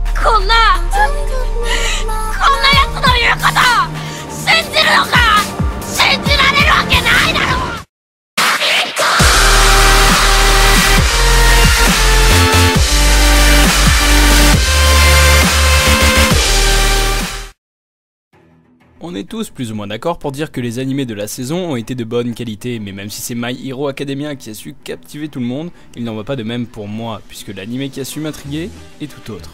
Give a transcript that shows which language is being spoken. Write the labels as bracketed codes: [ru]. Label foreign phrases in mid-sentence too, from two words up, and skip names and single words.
[ja] こんなやつの言うこと信じるのか。信じられるわけないだろ。 [fr] On est tous plus ou moins d'accord pour dire que les animés de la saison ont été de bonne qualité, mais même si c'est My Hero Academia qui a su captiver tout le monde, il n'en va pas de même pour moi, puisque l'animé qui a su m'intriguer est tout autre.